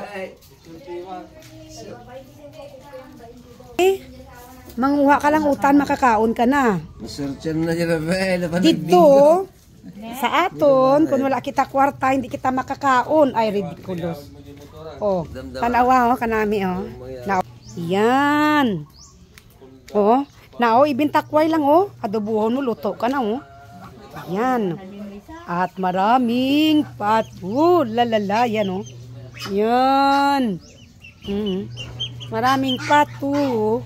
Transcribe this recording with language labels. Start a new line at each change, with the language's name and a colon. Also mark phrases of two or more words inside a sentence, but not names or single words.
Hiligaynon: Manguha ka lang utan, makakaon ka na. Dito, sa aton, kung wala kita kwarta, hindi kita makakaon. Ay, ridiculous. Oh, tanawa, oh, kanami, oh.
Filipino: Yan.
Hiligaynon: Oh, nao, ibintakway lang, oh. Adobuhon mo, luto ka na, oh.
Filipino: Yan. At maraming pato. Lalala, yan, oh. Yan. Maraming pato.